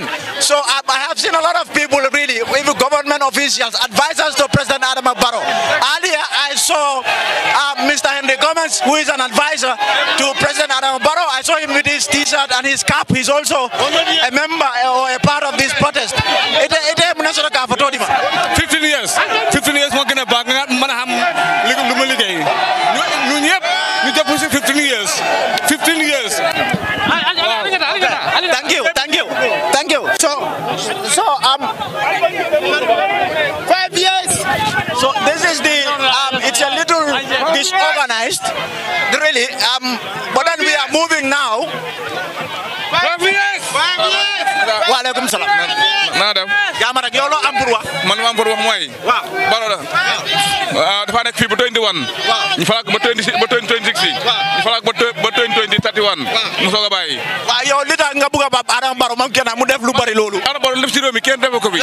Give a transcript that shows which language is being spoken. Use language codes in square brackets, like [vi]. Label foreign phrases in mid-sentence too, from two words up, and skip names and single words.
[en] So I have seen a lot of people really, even government officials, advisors to President Adama Barrow. Earlier I saw Mr. Henry Gomez, who is an advisor to President Adama Barrow. I saw him with his t-shirt and his cap. He's also a member or a part of this protest. 15 years. [wo] 15 years mo gëna baax nga mëna xam lu ma liggéey. Ñu ñëpp ñu jàpp ci 15 years. 15 years. [en] Thank you. So 5 years. So this is the it's a little disorganized, really. But then we are moving now. 5 years. [ar] وعليكم السلام. [en] Madam. [wo] Jamara yolo am pour wax. Man am pour wax moy. Waaw. Baro la. Dafa nek fi ba 21. Ñu falak ba 26 ba 2026. Ñu falak ba 2031. Mu soga bayyi. Waaw yow li tax nga bëgg ba Adama Barrow moom kenn mu def lu bari lolu. Adama Barrow lepp ci réew mi kenn def ko fi.